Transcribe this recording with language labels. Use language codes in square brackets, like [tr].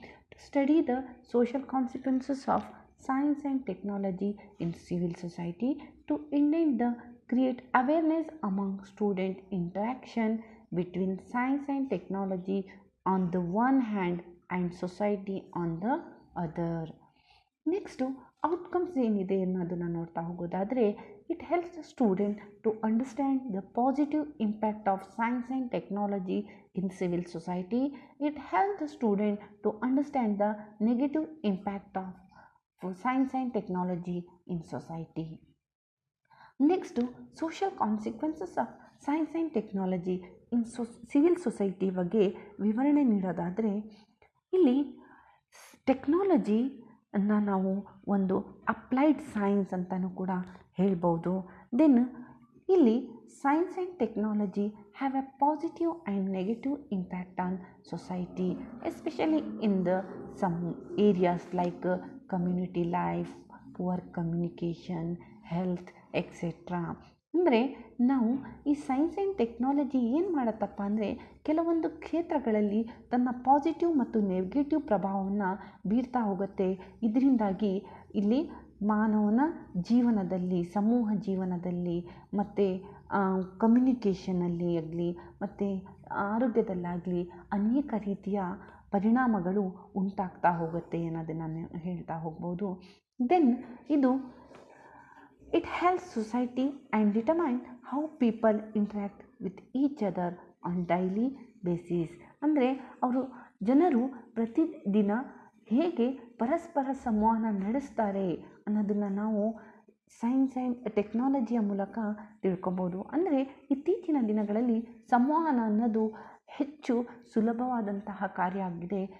[en] To study the social consequences of science and technology in civil society, to indent the create awareness among student interaction between science and technology on the one hand and society on the other. [kn] Next outcomes ಏನಿದೆ ಅನ್ನೋದನ್ನು ನೋಡ್ತಾ ಹೋಗೋದಾದರೆ, [en] it helps the student to understand the positive impact of science and technology in civil society. It helps the student to understand the negative impact of science and technology in society. Next, social consequences of science and technology in civil society [kn] ಬಗ್ಗೆ ವಿವರಣೆ ನೀಡೋದಾದರೆ, ಇಲ್ಲಿ technology ಅನ್ನು ನಾವು ಒಂದು applied science ಅಂತಲೂ ಕೂಡ ಹೇಳ್ಬೋದು. Then ಇಲ್ಲಿ [en] Science and technology have a positive and negative impact on society, especially in the some areas like community life, poor communication, health etcetera. [kn] ಅಂದರೆ ನಾವು ಈ ಸೈನ್ಸ್ ಆ್ಯಂಡ್ ಟೆಕ್ನಾಲಜಿ ಏನು ಮಾಡುತ್ತಪ್ಪ ಅಂದರೆ, ಕೆಲವೊಂದು ಕ್ಷೇತ್ರಗಳಲ್ಲಿ ತನ್ನ ಪಾಸಿಟಿವ್ ಮತ್ತು ನೆಗೆಟಿವ್ ಪ್ರಭಾವವನ್ನು ಬೀರ್ತಾ ಹೋಗುತ್ತೆ. ಇದರಿಂದಾಗಿ ಇಲ್ಲಿ ಮಾನವನ ಜೀವನದಲ್ಲಿ, ಸಮೂಹ ಜೀವನದಲ್ಲಿ ಮತ್ತು ಕಮ್ಯುನಿಕೇಷನಲ್ಲಿ ಆಗಲಿ ಮತ್ತು ಆರೋಗ್ಯದಲ್ಲಾಗಲಿ ಅನೇಕ ರೀತಿಯ ಪರಿಣಾಮಗಳು ಉಂಟಾಗ್ತಾ ಹೋಗುತ್ತೆ ಅನ್ನೋದನ್ನು ನಾನು ಹೇಳ್ತಾ ಹೋಗ್ಬೋದು. [en] then [kn] ಇದು [en] it helps society and determine how people interact with each other on daily basis. [kn] ಅಂದರೆ ಜನರು ಪ್ರತಿದಿನ ಹೇಗೆ ಪರಸ್ಪರ ಸಂವಹನ ನಡೆಸ್ತಾರೆ ಅನ್ನೋದನ್ನು ನಾವು ಸೈನ್ಸ್ ಆ್ಯಂಡ್ ಟೆಕ್ನಾಲಜಿಯ ಮೂಲಕ ತಿಳ್ಕೊಬೋದು. ಅಂದರೆ ಇತ್ತೀಚಿನ ದಿನಗಳಲ್ಲಿ ಸಂವಹನ ಅನ್ನೋದು ಹೆಚ್ಚು ಸುಲಭವಾದಂತಹ ಕಾರ್ಯ ಆಗಿದೆ.